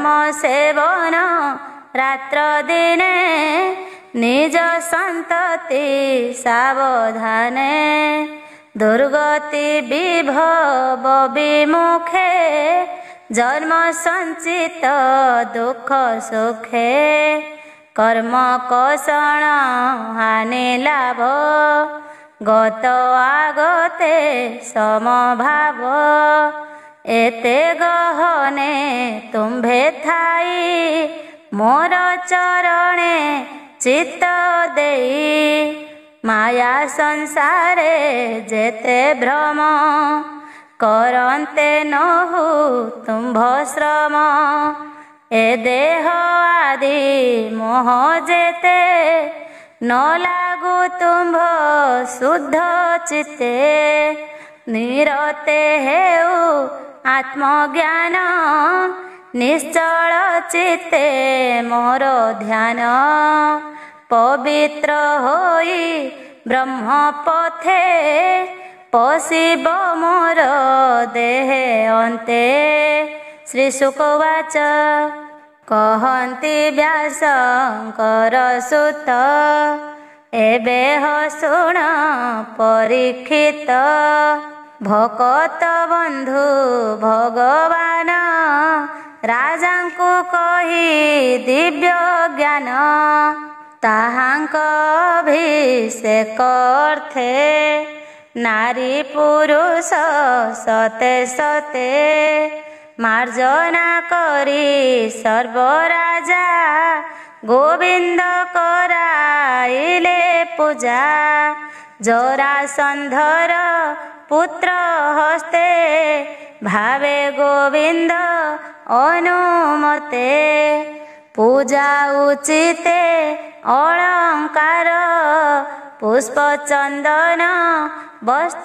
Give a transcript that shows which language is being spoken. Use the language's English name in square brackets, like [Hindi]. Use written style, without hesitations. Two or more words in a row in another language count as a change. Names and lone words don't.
[Odia] ସେବନ ରାତ୍ର ଦିନେ ନିଜ ସଂତତି ସାବଧାନେ ଦୁର୍ଗତି ବିଭବ ବିମୁଖେ ଜନ୍ମ ସଂଚିତ ଦୁଖ ସୁଖେ କର୍ମ କଷଣ ହାନି ଲାଭ ଗତ ଆଗତେ ସମଭାବ ଏତେ ଗହନେ ତୁମ୍ଭେ ଥାଇ ମୋର ଚରଣେ ଚିତ୍ତ ଦେଇ ମାୟା ସଂସାରେ ଜେତେ ଭ୍ରମ କରନ୍ତେ ନହୁ ତୁମ୍ଭ ଶ୍ରମ ଏ ଦେହ ଆଦି ମୋହ ଜେତେ ନ ଲାଗୂ ତୁମ୍ଭ ଶୁଦ୍ଧ ଚିତ୍ତେ ନିରତେ ହେଉ ଆତ୍ମଜ୍ଞାନ ନିଶ୍ଚଲ ଚିତ୍ତେ ମୋର ଧ୍ୟାନ ପବିତ୍ର ହୋଇ ବ୍ରହ୍ମ ପଥେ ପଶିବ ମୋର ଦେହେ ଅନ୍ତେ। ଶ୍ରୀ ଶୁକବାଚ କହନ୍ତି ବ୍ୟାସଂକର ସୁତ ଏବେ ଶୁଣ ପରୀକ୍ଷିତ ଭକତ ବଂଧୁ ଭଗବାନ ରାଜାଂକୁ କହି ଦିବ୍ୟ ଜ୍ଞାନ ତାହାଂକ ଅଭିଷେକ ଅର୍ଥେ ନାରୀ ପୁରୁଷ ସତେ ସତେ ମାର୍ଜନା କରୀ ସର୍ବରାଜା ଗୋବିଂଦ କରାଇଲେ ପୂଜା ଜରାସଂଧର ପୁତ୍ର ହସ୍ତେ ଭାବେ ଗୋବିଂଦ ଅନୁମତେ ପୂଜା ଉଚିତେ ଅଲଂକାର ପୁଷ୍ପ ଚଂଦନ ବସ୍ତ୍ର